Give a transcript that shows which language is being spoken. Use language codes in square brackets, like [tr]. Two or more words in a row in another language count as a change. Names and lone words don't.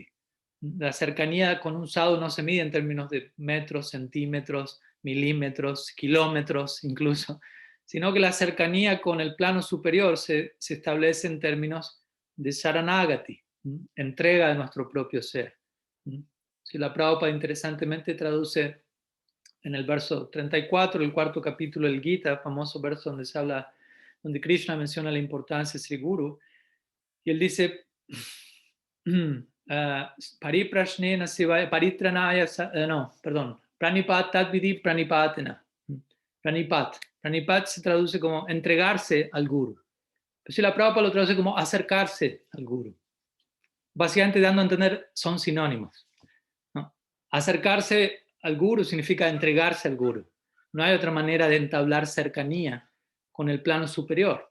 [es] La cercanía con un sadhu no se mide en términos de metros, centímetros, milímetros, kilómetros incluso, sino que la cercanía con el plano superior se establece en términos de saranagati, entrega de nuestro propio ser. Si la Prabhupada interesantemente traduce en el verso 34, el 4º capítulo del Gita, famoso verso donde se habla, donde Krishna menciona la importancia de Sri Guru, y él dice, [sa] pariprashnena sivaya, paritranaya, [es] no, perdón, [sa] pranipat tadvidi pranipatena. [es] Pranipat se traduce como entregarse al Guru. Pero si la Prabhupada lo traduce como acercarse al Guru. Básicamente dando a entender, son sinónimos, ¿no? Acercarse al Guru significa entregarse al Guru. No hay otra manera de entablar cercanía con el plano superior.